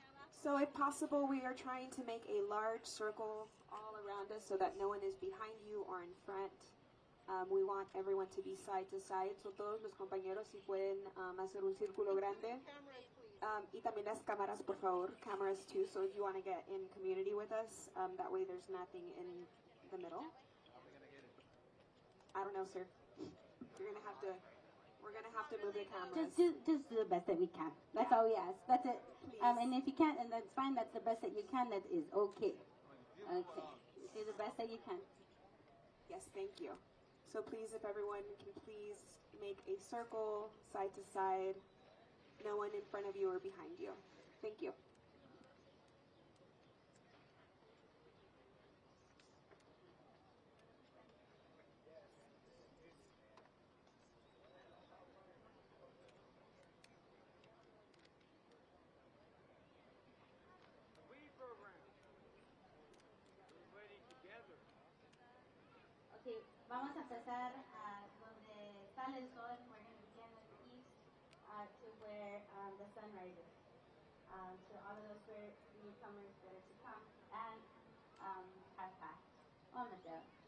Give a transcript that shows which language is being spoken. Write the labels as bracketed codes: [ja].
[en] So if possible, we are trying to make a large circle all around us so that no one is behind you or in front. We want everyone to be side to side. [es] So todos los compañeros si pueden hacer un círculo grande. Y también las cámaras, por favor. [en] Cameras too. So if you want to get in community with us, that way there's nothing in the middle. I don't know, sir. You're gonna have to. We're gonna have to move the cameras. Just do the best that we can. That's all we ask. That's it. And if you can't, and that's fine. That's the best that you can. That is okay. Okay. Do the best that you can. Yes, thank you. So please, if everyone can please make a circle side to side. No one in front of you or behind you. Thank you. [es] Okay, vamos a empezar donde sale el sol. [en] We're going to begin with the east to where the sun rises. To all of those newcomers that are to come and have passed. On the show.